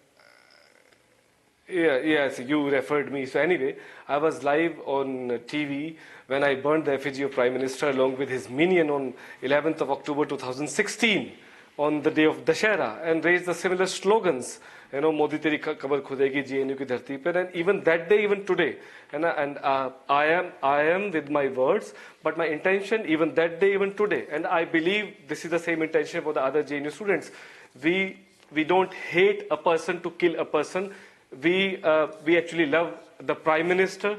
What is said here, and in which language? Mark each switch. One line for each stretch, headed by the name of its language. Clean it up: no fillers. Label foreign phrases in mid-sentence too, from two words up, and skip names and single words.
English: Yes, you referred me. So anyway, I was live on TV when I burned the effigy of Prime Minister along with his minion on 11th of October 2016 on the day of Dashera and raised the similar slogans. You know,
Hindi: मोदी तेरी कब्र खुदेगी JNU की धरती पर,
English: and even that day, even today, and I am with my words, but my intention even that day, even today, and I believe this is the same intention for the other JNU students. We don't hate a person to kill a person. We actually love the Prime Minister.